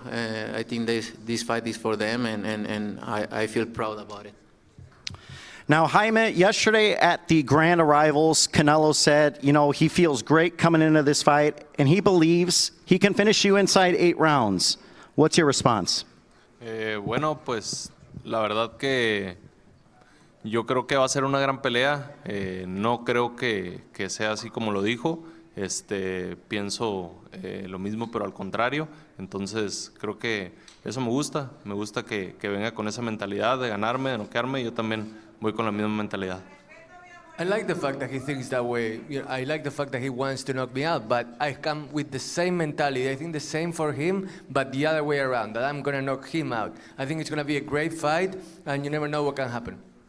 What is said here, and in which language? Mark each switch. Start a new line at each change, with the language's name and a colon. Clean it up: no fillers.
English: I think this fight is for them, and I feel proud about it. Now, Jaime, yesterday at the Grand Arrivals, Canelo said, he feels great coming into this fight, and he believes he can finish you inside 8 rounds. What's your response?
Spanish: Bueno, pues la verdad que yo creo que va a ser una gran pelea. No creo que sea así como lo dijo. Pienso lo mismo, pero al contrario. Entonces, creo que eso me gusta. Me gusta que venga con esa mentalidad de ganarme, de noquearme, y yo también voy con la misma mentalidad.
English: I like the fact that he thinks that way. I like the fact that he wants to knock me out, but I come with the same mentality. I think the same for him, but the other way around, that I'm going to knock him out. I think it's going to be a great fight, and you never know what can happen.